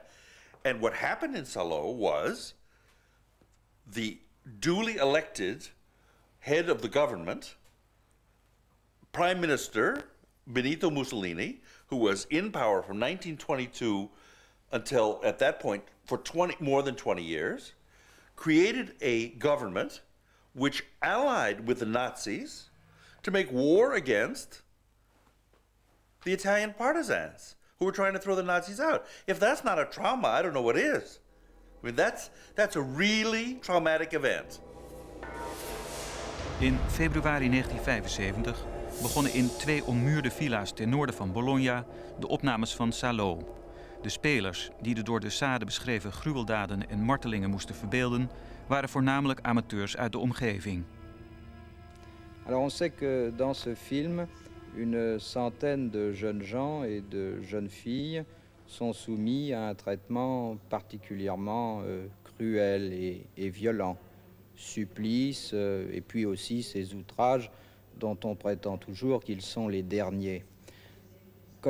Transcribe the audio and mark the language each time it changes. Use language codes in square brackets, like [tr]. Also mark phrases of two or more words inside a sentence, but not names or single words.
[en] And what happened in Salo was the duly elected head of the government, Prime Minister Benito Mussolini, who was in power from 1922 until at that point for more than 20 years, created a government which allied with the Nazis to make war against the Italian partisans who were trying to throw the Nazis out. If that's not a trauma, I don't know what is. I mean, that's a really traumatic event. [nl] In februari 1975 begonnen in 2 ommuurde villa's ten noorden van Bologna de opnames van Salo. De spelers, die de door de Sade beschreven gruweldaden en martelingen moesten verbeelden, waren voornamelijk amateurs uit de omgeving. [fr] Alors on sait que dans ce film, une centaine de jeunes gens et de jeunes filles sont soumis à un traitement particulièrement cruel et violent. Supplices et puis aussi ces outrages dont on prétend toujours qu'ils sont les derniers.